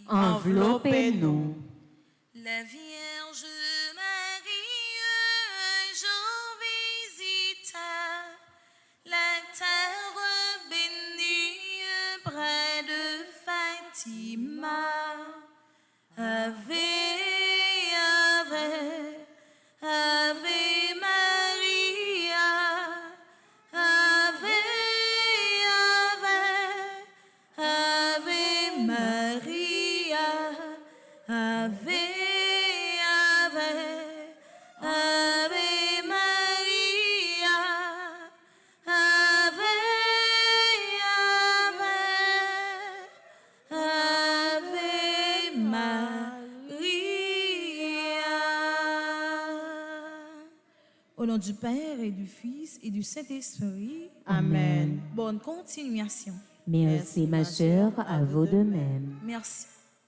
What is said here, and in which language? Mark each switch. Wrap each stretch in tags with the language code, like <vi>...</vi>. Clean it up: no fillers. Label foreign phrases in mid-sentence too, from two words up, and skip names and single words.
<fr>enveloppez-nous. La Vierge Marie, un jour visita la terre bénie près de Fatima.</fr> <la>Ave, Ave, Ave Maria, Ave, Ave, Ave Maria, Ave, Ave, Ave Maria, Ave, Ave, Ave Maria.</la> <fr>Au nom du Père et du Fils et du Saint-Esprit. Amen. Bonne continuation. Merci, ma sœur, à vous de même. Merci.</fr>